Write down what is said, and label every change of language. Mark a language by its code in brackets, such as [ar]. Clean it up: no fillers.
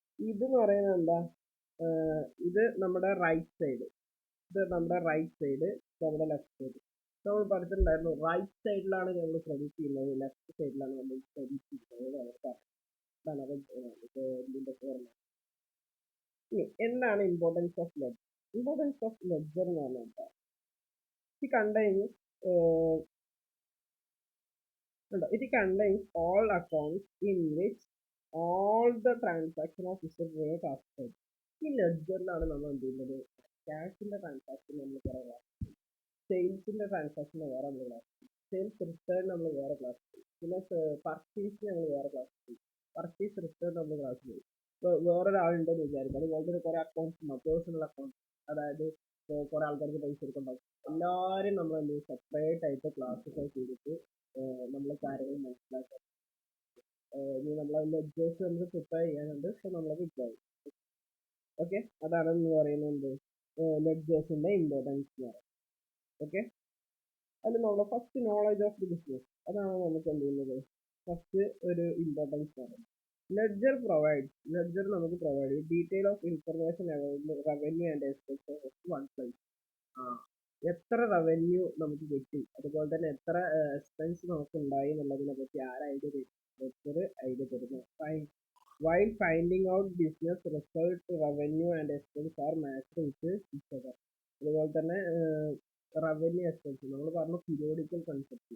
[ml] ഇതെന്ന് പറയുന്നത് എന്താ? ഇത് നമ്മുടെ റൈറ്റ് സൈഡ്, ഇത് നമ്മുടെ റൈറ്റ് സൈഡ്, നമ്മുടെ ലെഫ്റ്റ് സൈഡ്. നമ്മൾ പറഞ്ഞിട്ടുണ്ടായിരുന്നു റൈറ്റ് സൈഡിലാണ് നമ്മൾ ക്രെഡിറ്റ് ചെയ്യുന്നത്, ലെഫ്റ്റ് സൈഡിലാണ് നമ്മൾ ക്രെഡിറ്റ് ചെയ്യുന്നത്. എന്താണ് importance of ledger? Importance of ledger എന്ന് പറഞ്ഞാൽ എന്താ? [en] It contains it contains all accounts in which all the transactions of history are classified. [ml] ഈ ലെഡ്ജറിലാണ് നമ്മൾ എന്ത് ചെയ്യുന്നത്? ക്യാഷിന്റെ ട്രാൻസാക്ഷൻ നമ്മൾ പറയാം, സെയിൽസിന്റെ ട്രാൻസാക്ഷൻ വേറെ നമ്മൾ ക്ലാസ് ചെയ്യും, സെയിൽസ് റിട്ടേൺ നമ്മൾ വേറെ ക്ലാസ് ചെയ്യും, പിന്നെ പർച്ചേസ് നമ്മൾ വേറെ ക്ലാസ് ചെയ്യും, പർച്ചേസ് റിട്ടേൺ നമ്മൾ ക്ലാസ് ചെയ്യും. ഇപ്പോൾ വേറൊരാളുണ്ടെന്ന് വിചാരിക്കും, അതുപോലെ തന്നെ കുറെ അക്കൗണ്ട്സ് ഉണ്ടാവും, പേഴ്സണൽ അക്കൗണ്ട്. അതായത് കുറെ ആൾക്കാർക്ക് പൈസ എടുക്കുന്നുണ്ടാവും. എല്ലാവരും നമ്മൾ എന്ത് ചെയ്യും? സെപ്പറേറ്റ് ആയിട്ട് ക്ലാസിഫൈ ചെയ്തിട്ട് നമ്മൾ കാര്യങ്ങൾ മനസ്സിലാക്കുക. ഇനി നമ്മളെ ലെഡ്ജേഴ്സ് നമുക്ക് പ്രിപ്പയർ ചെയ്യാനുണ്ട്. സോ നമ്മളത് പ്രിപ്പയർ ചെയ്യും. ഓക്കെ, അതാണ് എന്ന് പറയുന്നത് ലെഡ്ജേഴ്സിന്റെ ഇമ്പോർട്ടൻസ് എന്ന് പറയുന്നത്. ഓക്കെ, അതിൽ നമ്മൾ [en] first knowledge of the business, [ml] അതാണ് നമുക്ക് എന്ത് ചെയ്യുന്നത് ഫസ്റ്റ് ഒരു ഇമ്പോർട്ടൻസ് പറയുന്നത്. [en] Ledger നമുക്ക് provide ചെയ്യും detail of information revenue and expenses one place. [ml] എത്ര റവന്യൂ നമുക്ക് കിട്ടി, അതുപോലെ തന്നെ എത്ര എക്സ്പെൻസ് നമുക്ക് ഉണ്ടായി എന്നുള്ളതിനെ പറ്റി ഐഡിയ തരും? ലെഡ്ജർ ഐഡിയ തരുന്നു. [en] While finding out business result, revenue and expense are matched with each other. [ml] അതുപോലെ തന്നെ റവന്യൂ എക്സ്പെൻസ് നമ്മൾ പറഞ്ഞു പീരിയോഡിക്കൽ കൺസെപ്റ്റ്.